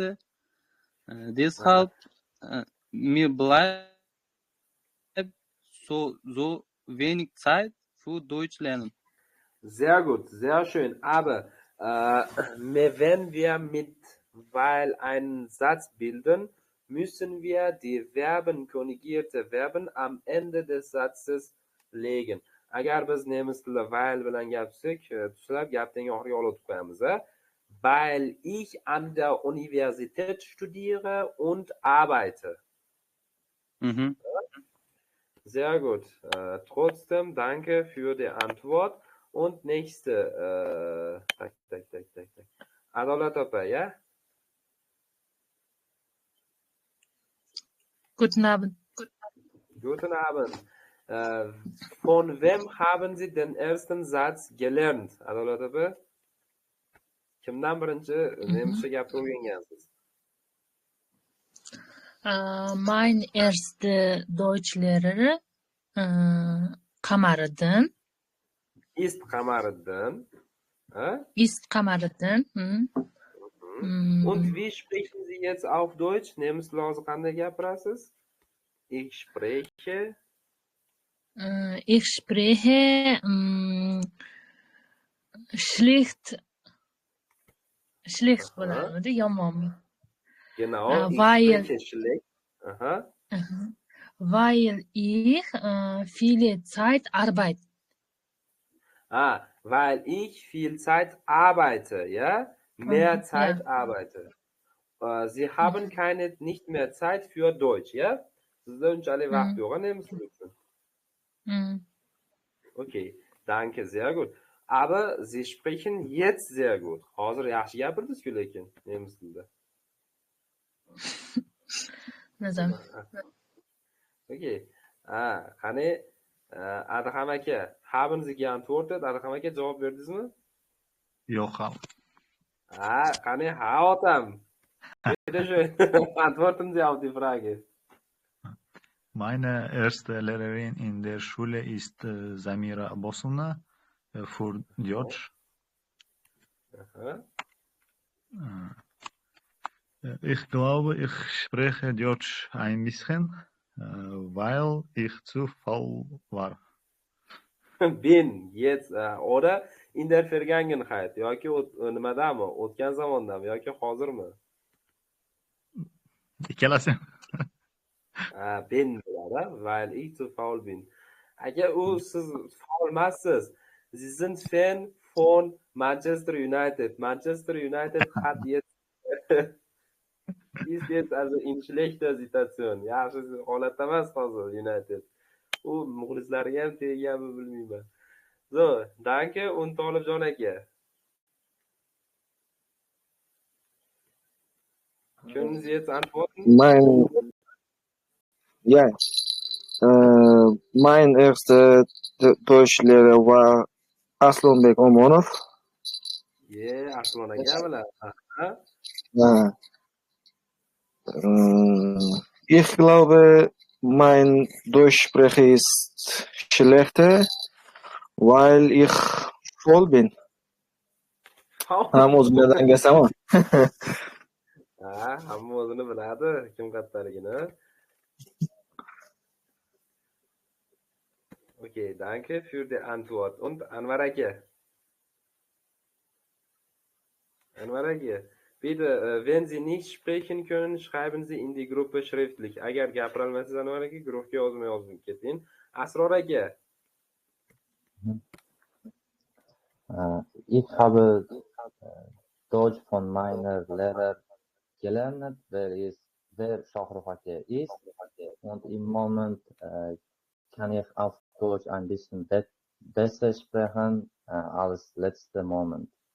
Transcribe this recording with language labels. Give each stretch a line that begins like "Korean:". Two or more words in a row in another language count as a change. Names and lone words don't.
German: Deshalb mir bleibt so wenig Zeit für Deutsch lernen. Sehr gut, sehr schön. Aber wenn wir mit weil einen Satz bilden, müssen wir die Verben, konjugierte Verben am Ende des Satzes legen.
Uzbek: Agar biz nemis tilida weil bilan gapirsak, tushunib gapning oxiriga olib o'tib qo'yamiz.
German: Weil ich an der Universität studiere und arbeite. Mhm. Sehr gut. Trotzdem danke für die Antwort. Und nächste, Adolat opa, ja? Guten Abend. Guten Abend. Von wem haben Sie den ersten Satz gelernt, Adolat opa?
Uzbek: Kimdan birinchi nemischa gapni o'rgangansiz?
German: Mein erster Deutschlehrer Kamariddin. Ist Kamariddin. Ist Kamariddin. Und wie sprechen Sie jetzt auf Deutsch?
Uzbek: Nemis lozi qanday gapirasiz?
German: Ich spreche. Ich spreche schlecht
Uzbek: bo'ladimi, yomonmi?
German: Genau, ich weil spreche schlecht. Aha. Weil ich viele Zeit arbeite. Weil ich viel Zeit arbeite, ja? Mehr Zeit Ja. arbeite. Sie haben nicht mehr Zeit für Deutsch, ja?
Uzbek: Sizda unchalik vaqt yo'q, nemis tili uchun.
German: Okay, danke, sehr gut. Aber Sie sprechen jetzt sehr gut.
Uzbek: Hozir yaxshi gapirdingiz-ku lekin nemis tilida. Nazar. Okay. Qani Adham aka,
German: haben Sie geantwortet?
Uzbek: Adham aka javob berdingizmi? Yo'q ham. Qani otam.
German: Bitte schön. Antworten Sie auf die Frage. Meine erste Lehrerin in der Schule ist Samira Abbosovna für Deutsch. Aha. Ich glaube, ich spreche Deutsch ein bisschen, weil ich zu faul war. Bin jetzt oder in der Vergangenheit
Uzbek: yoki nimadami? O'tgan zamondami yoki hozirmi? Ikkalasi. Bin bo'ladi,
German: weil ich zu faul bin.
Uzbek: Agar siz faul emassiz,
German: Sie sind Fan von Manchester United. Manchester United hat jetzt ist jetzt also in schlechter Situation.
Uzbek: Yaxshi holatda emas hozir United. U muxlislariga ham tegganmi bilmayman.
German: So, danke und Tolibjon aka. Können Sie jetzt antworten? Mein erster Deutschlehrer war Aslonbek Omonov.
Uzbek: Aslon aka bilan.
German: Ich glaube, mein Deutschsprache ist schlechter, weil ich faul bin.
Uzbek: Hamma o'zi biladigan gasaman. Hamma o'zini biladi, kim kattaligini.
German: Okay, danke für die Antwort. Und Anwar aka? Anwar aka, bitte, wenn Sie nicht sprechen können, schreiben Sie in die Gruppe schriftlich.
Uzbek: Agar gapira olmasangiz Anwar aka, guruhga yozib keting.
German: Asror aka? Ich habe Deutsch von meiner Lehrer gelernt, wer Shohrukh aka ist. Und im Moment kann ich auf Deutsch ein bisschen besser sprechen als letzter Moment.